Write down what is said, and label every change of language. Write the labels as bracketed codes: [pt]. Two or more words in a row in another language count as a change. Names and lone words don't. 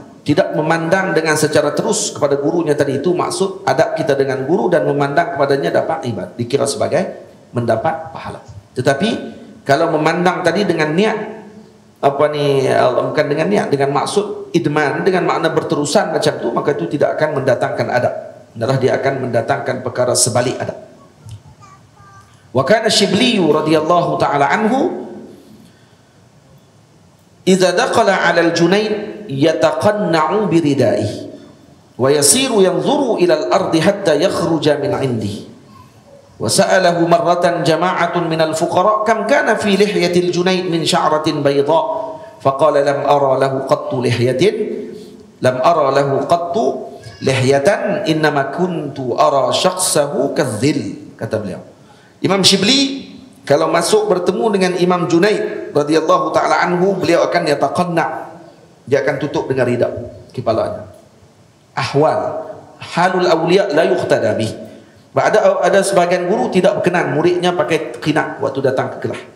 [ms] Tidak memandang dengan secara terus kepada gurunya tadi, itu maksud adab kita dengan guru, dan memandang kepadanya dapat ibadah, dikira sebagai mendapat pahala. Tetapi kalau memandang tadi dengan niat bukan dengan niat, dengan maksud idman, dengan makna berterusan macam tu, maka itu tidak akan mendatangkan adab. Adalah dia akan mendatangkan perkara sebalik adab. [ar] وكان الشبلي رضي الله تعالى عنه إذا دخل على الجنيد يتقنع بردائه ويسير ينظر إلى الأرض حتى يخرج من عنده. وسأله مرة جماعة من الفقراء كم كان في لحية الجنيد من شعرة بيضاء فقال لم أر له قط لحية إنما كنت أرى شخصه كذا. [ms] Kata beliau, Imam Shibli kalau masuk bertemu dengan Imam Junaid [ar] رضي الله تعالى عنه, [ms] beliau akan yataqanna', dia akan tutup dengan ridha kepalanya. [ar] حال الأولياء لا يقتدى به. [ms] Ada sebahagian guru tidak berkenan muridnya pakai qina waktu datang ke kelas.